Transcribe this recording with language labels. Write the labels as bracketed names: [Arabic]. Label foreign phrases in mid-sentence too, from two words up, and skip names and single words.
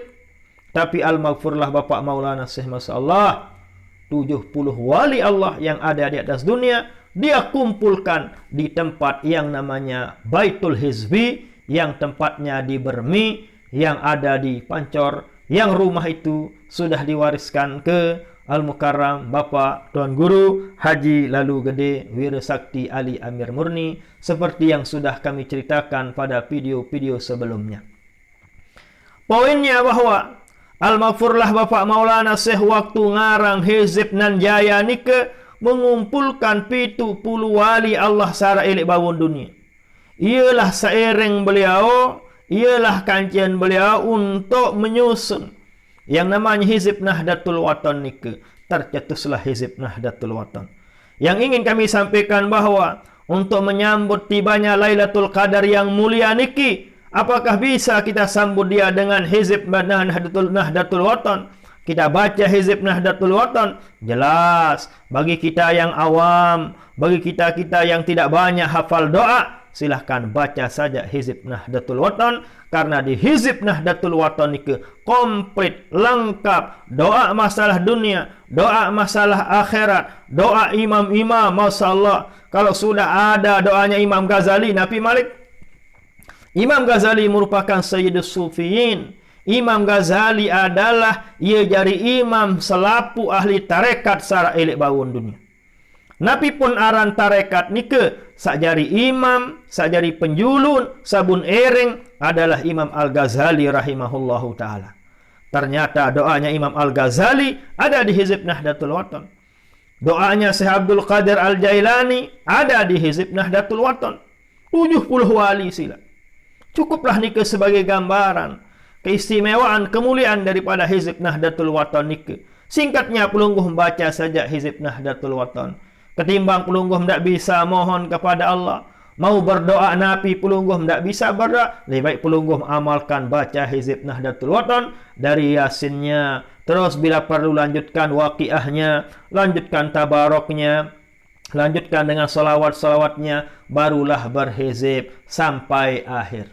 [Indonesian] Tapi Al-Maghfurlah Bapak Maulana Syekh, [Arabic] Masya Allah, [Indonesian] 70 wali Allah yang ada di atas dunia, dia kumpulkan di tempat yang namanya Baitul Hizbi, yang tempatnya di Bermi, yang ada di Pancor, yang rumah itu sudah diwariskan ke Al-Mukarram Bapak Tuan Guru Haji Lalu Gede Wirasakti Ali Amir Murni, seperti yang sudah kami ceritakan pada video-video sebelumnya. Poinnya bahwa Al-Maghfurlah Bapak Maulana Syekh waktu ngarang Hizib Nan Jaya nike mengumpulkan 70 wali Allah [Sasak] sara elik bawun dunia. [Indonesian] Ialah seiring beliau, ialah kancian beliau untuk menyusun yang namanya Hizib Nahdlatul Watan nike. Tercetuslah Hizib Nahdlatul Watan. Yang ingin kami sampaikan bahwa untuk menyambut tibanya Lailatul Qadar yang mulia niki, apakah bisa kita sambut dia dengan Hizib Nahdlatul Watan? Kita baca Hizib Nahdlatul Watan, jelas bagi kita yang awam, bagi kita yang tidak banyak hafal doa, silahkan baca saja Hizib Nahdlatul Watan. Karena di Hizib Nahdlatul Watan ini komplit, lengkap, doa masalah dunia, doa masalah akhirat, doa imam-imam. [Arabic] Masya Allah, [Indonesian] kalau sudah ada doanya Imam Ghazali, Nabi Malik. Imam Ghazali merupakan [Arabic] Sayyidus Sufiyin. [Indonesian] Imam Ghazali adalah ia jadi imam selapu ahli tarekat [Sasak] sara elik bawun dunia. Nabi pun aran tarekat nike sakjari imam, sakjari penjulun, sabun ering [Indonesian] adalah Imam Al-Ghazali [Arabic] rahimahullahu ta'ala. [Indonesian] Ternyata doanya Imam Al-Ghazali ada di Hizib Nahdlatul Watan. Doanya Syekh Abdul Qadir Al-Jailani ada di Hizib Nahdlatul Watan. 70 wali sila. Cukuplah nike sebagai gambaran keistimewaan, kemuliaan daripada Hizib Nahdlatul Watan nike. Singkatnya, pelungguh membaca saja hizib Nahdlatul Watan. Ketimbang pelungguh tidak bisa mohon kepada Allah, mau berdoa Nabi, pelungguh tidak bisa berdoa, lebih baik pelungguh amalkan baca hizib Nahdlatul Watan dari Yasinnya. Terus bila perlu lanjutkan waqiahnya, lanjutkan tabaroknya, lanjutkan dengan salawat-salawatnya, barulah berhizib sampai akhir.